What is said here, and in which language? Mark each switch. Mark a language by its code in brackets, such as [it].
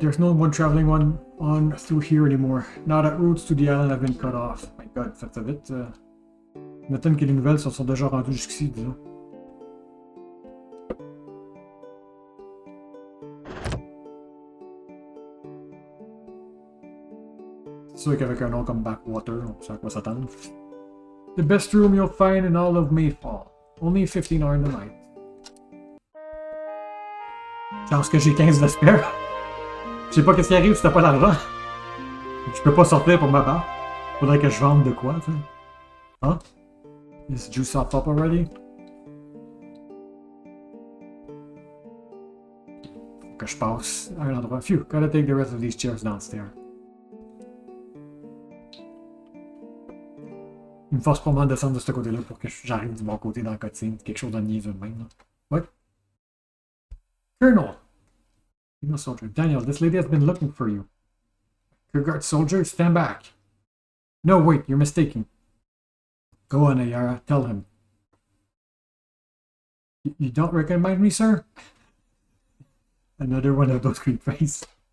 [en] There's no one traveling on through here anymore. Now that routes to the island have been cut off. My god, [fr] faites ça vite. Il m'étonne que les nouvelles se sont déjà rendues jusqu'ici, disons. C'est sûr qu'avec un nom comme Backwater, on sait à quoi s'attendre. [en] The best room you'll find in all of Mayfall. Only 15 hours in the night. [fr] Chance que j'ai 15 de spare. Je sais pas qu'est-ce qui arrive si t'as pas d'argent. Je peux pas sortir pour m'abattre. Faudrait que je vende de quoi, tu sais. Hein? [en] Is juice up already? [fr] Faut que je passe à un endroit. [en] Phew, gotta take the rest of these chairs downstairs. [fr] Il me force probablement de descendre de ce côté-là pour que j'arrive du bon côté dans la cutscene. Quelque chose de niaiseux de même. Là. [en] What? Colonel! Female soldier. Daniel, this lady has been looking for you. Rearguard soldier, stand back. No, wait, you're mistaken. Go on, Ayara, tell him. You don't recognize me, sir? Another one of those creep face.